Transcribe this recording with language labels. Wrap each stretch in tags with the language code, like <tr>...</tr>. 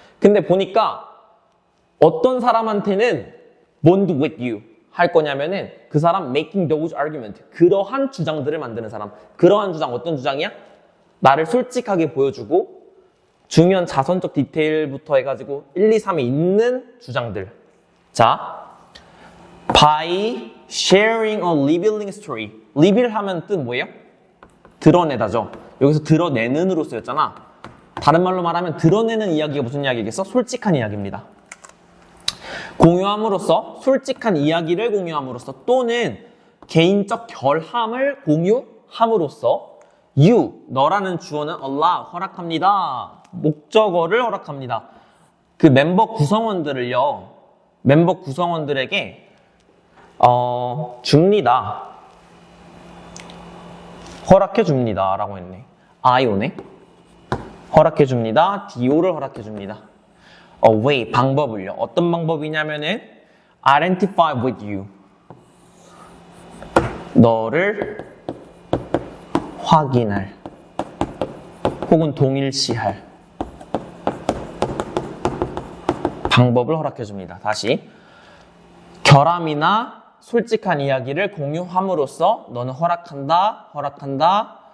<ko>근데 보니까 어떤 사람한테는</ko> <en>bond with you</en> <ko>할 거냐면은 그 사람</ko> <en>making those argument.</en> <ko>그러한 주장들을 만드는 사람. 그러한 주장 어떤 주장이야? 나를 솔직하게 보여주고 중요한 자선적 디테일부터 해가지고 1, 2, 3에 있는 주장들. 자,</ko> <en>by sharing a revealing story.</en> <ko>reveal 하면 뜻 뭐예요? 드러내다죠. 여기서 드러내는으로 쓰였잖아. 다른 말로 말하면 드러내는 이야기가 무슨 이야기겠어? 솔직한 이야기입니다. 공유함으로써, 솔직한 이야기를 공유함으로써 또는 개인적 결함을 공유함으로써 you, 너라는 주어는 allow, 허락합니다. 목적어를 허락합니다. 그 멤버 구성원들에게 줍니다. 허락해 줍니다. 라고 했네. I 오네. 허락해 줍니다. DO를 허락해 줍니다. way, 방법을요. 어떤 방법이냐면은</ko> <en>identify with you.</en> <ko>너를 확인할 혹은 동일시할 방법을 허락해 줍니다. 다시. 결함이나 솔직한 이야기를 공유함으로써 너는 허락한다.</ko>